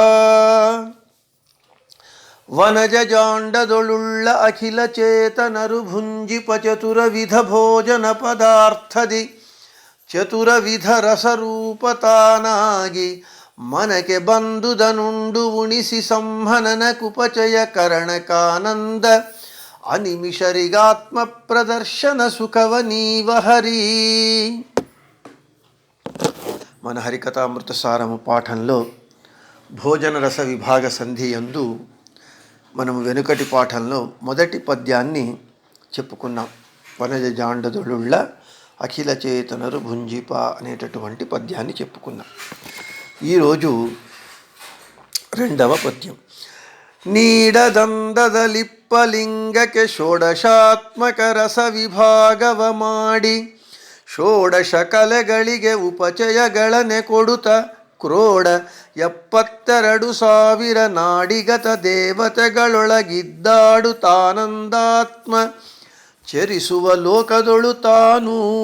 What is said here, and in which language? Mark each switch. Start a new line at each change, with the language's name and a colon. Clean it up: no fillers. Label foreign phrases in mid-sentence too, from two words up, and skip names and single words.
Kannada: ವನಜ ಜಾಂಡದೊಳುಳ್ಳ ಅಖಿಲ ಚೇತನರು ಭುಂಜಿಪ ಚತುರವಿಧ ಭೋಜನ ಪದಾರ್ಥದಿ ಚತುರವಿಧ ರಸರೂಪತಾನಾಗಿ ಮನಕ್ಕೆ ಬಂದುದನುಂಡು ಉಣಿಸಿ ಸಂಹನನ ಕುಪಚಯ ಕರಣಕಾನಂದ ಅನಿಮಿಷರಿಗಾತ್ಮ ಪ್ರದರ್ಶನ ಸುಖವ ನೀವ హరి.
Telugu: మన హరికథామృత సారము పాఠంలో భోజన రస విభాగ సంధి యందు మనము వెనుకటి పాఠంలో మొదటి పద్యాన్ని చెప్పుకున్నాం.
Kannada: ವನಜ ಜಾಂಡದುಳ್ಳ ಅಖಿಲ ಚೇತನರು ಭುಂಜಿಪ
Telugu: అనేటటువంటి పద్యాన్ని చెప్పుకున్నాం. ఈరోజు రెండవ పద్యం.
Kannada: ನೀಡದಂದದಲಿಪ್ಪಲಿಂಗಕ್ಕೆ ಷೋಡಶಾತ್ಮಕ ರಸ ವಿಭಾಗವ ಮಾಡಿ ಷೋಡಶ ಕಲೆಗಳಿಗೆ ಉಪಚಯಗಳನೆ ಕೊಡುತ್ತ ಕ್ರೋಡ 72,000 ನಾಡಿಗತ ದೇವತೆಗಳೊಳಗಿದ್ದಾಡು ತಾನಂದಾತ್ಮ ಚರಿಸುವ ಲೋಕದೊಳು ತಾನು.